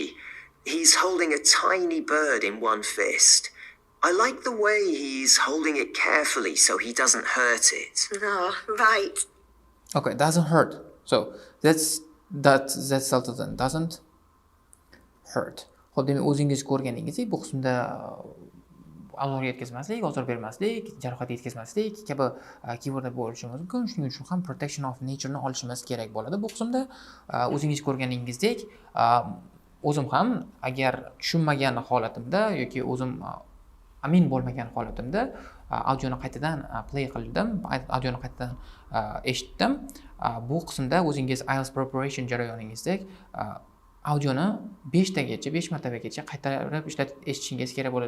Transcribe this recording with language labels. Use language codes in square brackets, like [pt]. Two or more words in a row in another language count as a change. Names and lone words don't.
[en] He's holding a tiny bird in one fist. I like the way he's holding it carefully so he doesn't hurt it. Oh, right. Okay, doesn't hurt. So that's Sultan doesn't hurt. [uz] Xo'p, demak o'zingiz ko'rganingizdek, bu qismda aloqa yetkazmaslik, ozor bermaslik, jarohat yetkazmaslik kabi keywordlar bo'lishi mumkin. Shuning uchun ham [en] protection of nature [uz] ni olishimiz kerak bo'ladi. Bu qismda o'zingiz ko'rganingizdek, o'zim ham agar tushunmagan holatimda yoki o'zim amin bo'lmagan holatimda audioni qaytadan play qildim, audioni qaytadan eshitdim. Bu qismda o'zingiz [en] IELTS preparation [uz] jarayoningizdek audioni 5 tagacha, 5 martabagacha qaytarib eshitishingiz kerak bo'ladi.